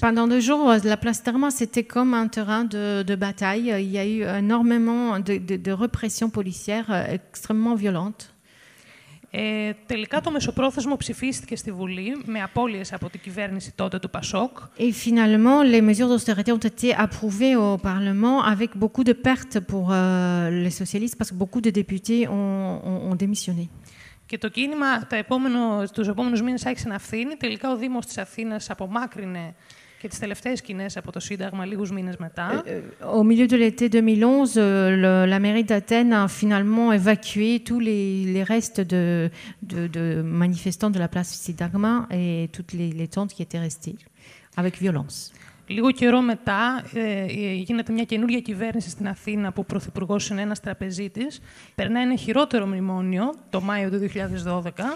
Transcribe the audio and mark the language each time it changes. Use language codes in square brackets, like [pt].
[fr] Pendant 2 jours, la place d'Armas, c'était comme un terrain de bataille. Il y a eu énormément de répression policière extrêmement violente. [el] Τελικά το μεσοπρόθεσμο ψηφίστηκε στη Βουλή με απώλειες από την κυβέρνηση τότε του Πασόκ. [fr] Et finalement, les mesures d'austérité ont été approuvées au Parlement avec beaucoup de pertes pour les socialistes parce que beaucoup de députés ont démissionné. [el] Και το κίνημα τους επόμενους μήνες άρχισε να φθήνει. Τελικά ο Δήμος της Αθήνας απομάκρυνε και τις τελευταίες σκηνές από το Σύνταγμα λίγους μήνες μετά. [fr] Au milieu de l'été 2011, la mairie d'Athènes a finalement évacué tous les restes de manifestants de la place Syntagma et toutes les tentes qui étaient restées, avec violence. [el] Λίγο καιρό μετά γίνεται μια καινούργια κυβέρνηση στην Αθήνα που ο πρωθυπουργός είναι ένας τραπεζίτης. Περνάει ένα χειρότερο μνημόνιο το Μάιο του 2012.